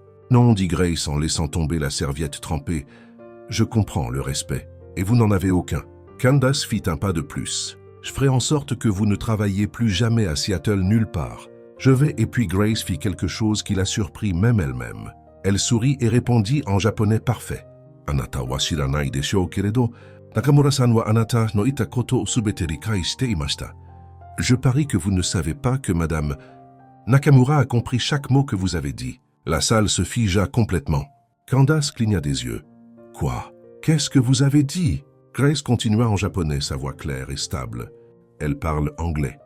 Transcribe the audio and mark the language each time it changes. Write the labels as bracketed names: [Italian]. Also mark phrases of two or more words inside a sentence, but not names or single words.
[French] Non, dit Grace en laissant tomber la serviette trempée. Je comprends le respect, et vous n'en avez aucun. Candace fit un pas de plus. Je ferai en sorte que vous ne travailliez plus jamais à Seattle nulle part. Je vais, et puis Grace fit quelque chose qui la surprit même elle-même. Elle sourit et répondit en japonais parfait. [Japanese] あなたは知らないでしょうけれど、中村さんはあなたのいたことすべて理解していました. [French] Je parie que vous ne savez pas que Madame Nakamura a compris chaque mot que vous avez dit. La salle se figea complètement. Candace cligna des yeux. Quoi? Qu'est-ce que vous avez dit? Grace continua en japonais, sa voix claire et stable. Elle parle anglais.